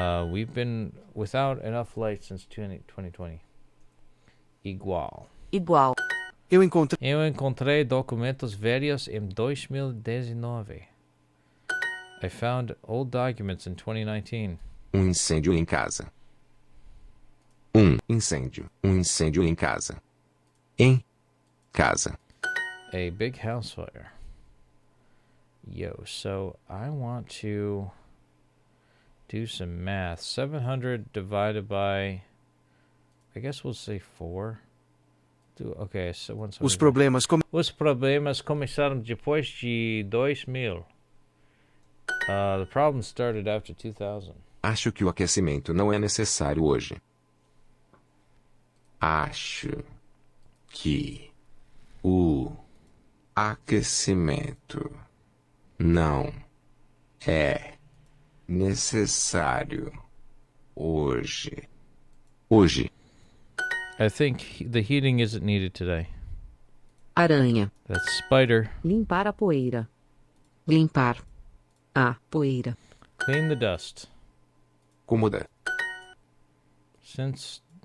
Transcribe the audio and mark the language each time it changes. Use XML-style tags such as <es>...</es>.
<en>We've been without enough light since 2020.</en> <pt>Igual. Eu encontrei documentos velhos em 2019.</pt> <en>I found old documents in 2019.</en> <pt>Incêndio em casa. Incêndio. Incêndio em casa. Em casa.</pt> <en>A big house fire. Yo, so I want to do some math. 700 divided by, I guess we'll say 4. Okay, so</en> <pt>Os problemas começaram depois de 2000.</pt> <en>The problem started after 2000.</en> <pt>Acho que o aquecimento não é necessário hoje. Acho que o aquecimento não é necessário hoje.</pt> <en>I think the heating isn't needed today.</en> <pt>Aranha.</pt> <en>That's spider.</en> <pt>Limpar a poeira. Limpar a poeira.</pt> <en>Clean the dust.</en> <pt>Cômoda.</pt> <en>Since</en>